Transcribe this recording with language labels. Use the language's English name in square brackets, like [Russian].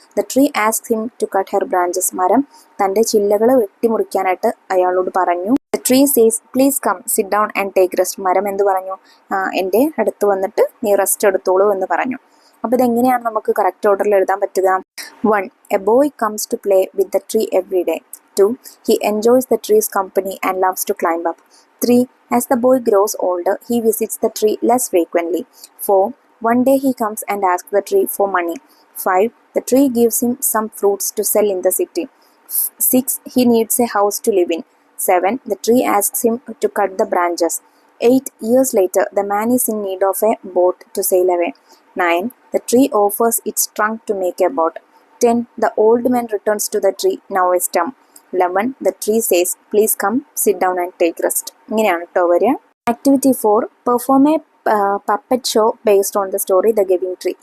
[English] The tree asks him to cut her branches. [Malayalam] മരം തൻ്റെ ചില്ലകൾ വെട്ടിമുറിക്കാനായിട്ട് അയാളോട് പറഞ്ഞു. [English] The tree says please come sit down and take rest. [Malayalam] മരം എന്ത് പറഞ്ഞു? എൻ്റെ അടുത്ത് വന്നിട്ട് നീ റെസ്റ്റ് എടുത്തോളൂ എന്ന് പറഞ്ഞു. അപ്പോൾ ഇതെങ്ങനെയാണ് നമുക്ക് കറക്റ്റ് ഓർഡറിൽ എഴുതാൻ പറ്റുക? [English] 1. A boy comes to play with the tree every day. 2. He enjoys the tree's company and loves to climb up. 3. As the boy grows older, he visits the tree less frequently. 4. One day he comes and asks the tree for money. 5. The tree gives him some fruits to sell in the city. 6. He needs a house to live in. 7. The tree asks him to cut the branches. 8. Years later, the man is in need of a boat to sail away. 9. The tree offers its trunk to make a boat. 10. The old man returns to the tree, now a stump. 11. The tree says, please come, sit down and take rest. [Malayalam] ഇങ്ങനെയാണ് കേട്ടോ വരിക. Activity 4. [English] Perform a puppet show based on the story the giving tree.